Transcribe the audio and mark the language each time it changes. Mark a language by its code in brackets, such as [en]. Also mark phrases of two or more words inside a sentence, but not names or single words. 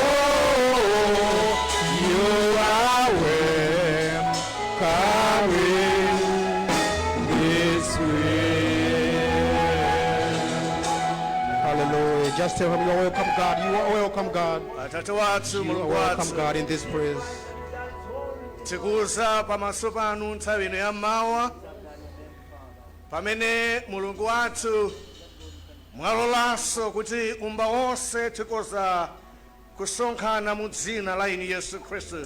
[en] You are welcome in this place. Hallelujah. Just tell him you're welcome, God. You are welcome, God. [ny] Atate wathu, [en] You [ny] Mulungu [en] are welcome, [ny] wathu, [en] God, in this place. [ny] tikuza pamaso panu nthawi ino yammawa pamene Mulungu wathu mwalolanso kuti umba wonse tikoza kusonkhana mu dzina la inu Yesu Khristu.